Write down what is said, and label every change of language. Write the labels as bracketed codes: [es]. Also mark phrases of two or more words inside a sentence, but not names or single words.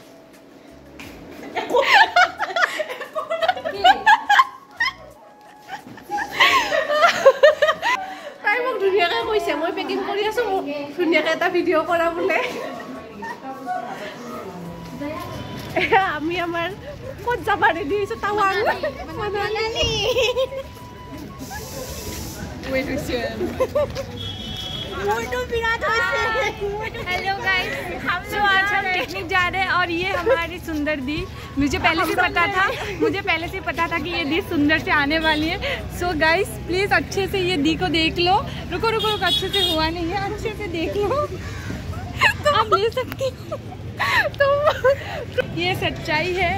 [as] তাই মোক ধুনীয়াকৈ কৈছে মই পেকিং কৰি আছো ধুনীয়াকৈ এটা ভিডিঅ' কৰা বোলে আমি আমাৰ ক'ত যাবা ৰেডি হৈছো টাৱাং [en] hello guys [hi] हम लोग आज हम पिकनिक जा रहे हैं और ये हमारी सुंदर दी मुझे पहले से पता था कि ये दी सुंदर से आने वाली है [en] so guys please [hi] अच्छे से ये दी को देख लो रुको अच्छे से हुआ नहीं है अच्छे से देख लो तो आप ले सकती हो तो ये सच्चाई है